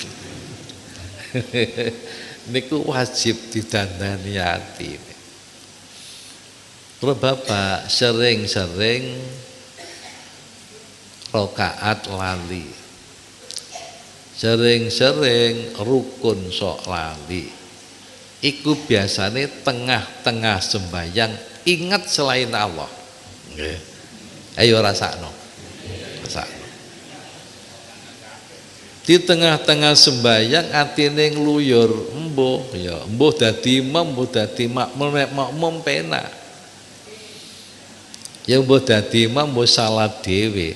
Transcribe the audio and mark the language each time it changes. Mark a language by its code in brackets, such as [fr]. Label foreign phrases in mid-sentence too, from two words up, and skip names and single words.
[jv] Niku wajib didandani atine. Terus Bapak sering-sering rakaat lali. Sering-sering rukun sok lali. Iku biasane tengah-tengah sembahyang ingat selain Allah. Nggih. Ayo rasakno. Rasakno. Di tengah-tengah sembayang atine ngluyur, embuh dadi imam, embuh dadi makmum penak. Ya embuh dadi imam embuh salat dhewe.